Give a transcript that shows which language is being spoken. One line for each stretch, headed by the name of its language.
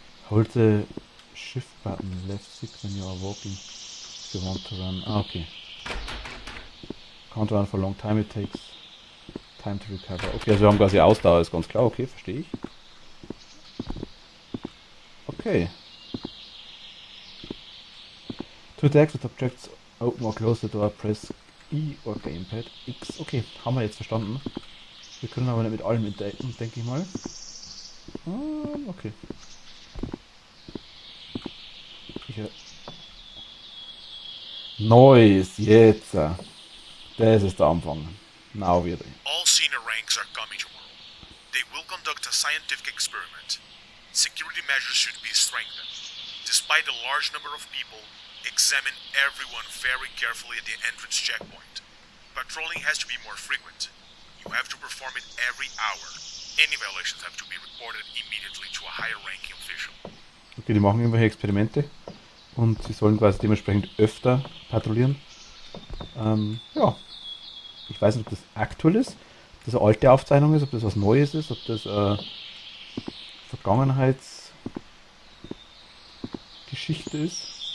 English: Hold the shift button left stick when you are walking if you want to run. Ah, okay. Can't run for a long time, it takes time to recover.
German: Okay, also wir haben quasi Ausdauer, ist ganz klar. Okay, verstehe ich. Okay.
English: To attack with objects, open or close the door, press E or Gamepad X.
German: Okay, haben wir jetzt verstanden. Wir können aber nicht mit allem interagieren, denke ich mal. Okay. Noise, jetzt. Das ist der Anfang. Now wieder.
English: All senior ranks are coming tomorrow. They will conduct a scientific experiment. Security measures should be strengthened. Despite the large number of people, examine everyone very carefully at the entrance checkpoint. Patrolling has to be more frequent. You have to perform it every hour. Any violations have to be reported immediately to a higher ranking official.
German: Okay, die machen irgendwelche Experimente und sie sollen quasi dementsprechend öfter patrouillieren. Ja, ich weiß nicht, ob das aktuell ist, ob das eine alte Aufzeichnung ist, ob das was Neues ist, ob das Vergangenheitsgeschichte ist.